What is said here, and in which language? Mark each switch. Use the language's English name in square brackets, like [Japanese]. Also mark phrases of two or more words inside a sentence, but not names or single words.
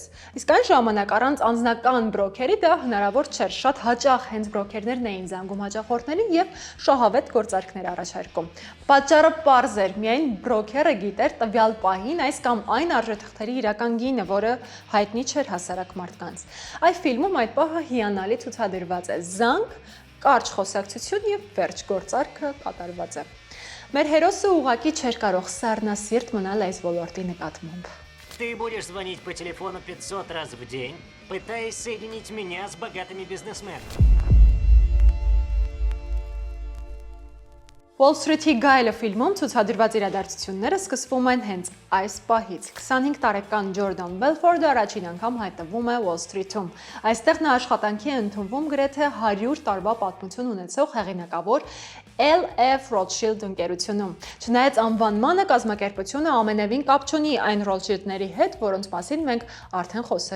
[Armenian] Իսկ այն ժամանակ առանց անձնական բրոքերի դա հնարավոր չէր։ Շատ հաճախ հենց բրոքերներն էին զանգում հաճախորդներին եւ շահավետ գործարքներ առաջարկում։ Պատճառը պարզ էր, միայն բրոքերը գիտեր տվյալ պահին այս կամ այն արժեթղթերի իրական գինը, որը հայտնի չէր հասարակ մարդկանց։ Այս ֆիլմում այդ պահը հիանալի ցուցադրված է։ Զանգ, կարճ խոսակցություն եւ վերջ գործարքը կատարված է։ Մեր հերոսը ուղղակի չէր կարող սառնասիրտ մնալ այս ոլորտի նկատմամբ։ [Russian] Ты будешь звонить по телефону 500 раз в день, пытаясь соединить меня с богатыми бизнесменами. [Armenian] Wall Street-ի գայլը ֆիլմում ցուցադրված իրադարձությունները սկսվում են հենց այս պահից։ 25 տարեկան Ջորդան Բելֆորդը առաջին անգամ հայտնվում է Wall Street-ում։ Այստեղ նա աշխատանքի է ընդունվում գրեթե 100 տարվա պատմություն ունեցող հեղինակավոր L.F. Rothschild ընկերությունում։ Չնայած անվանմանը, կազմակերպությունը ամենևին կապ չունի այն Rothschild-ների հետ, որոնց մասին մենք արդեն խոսել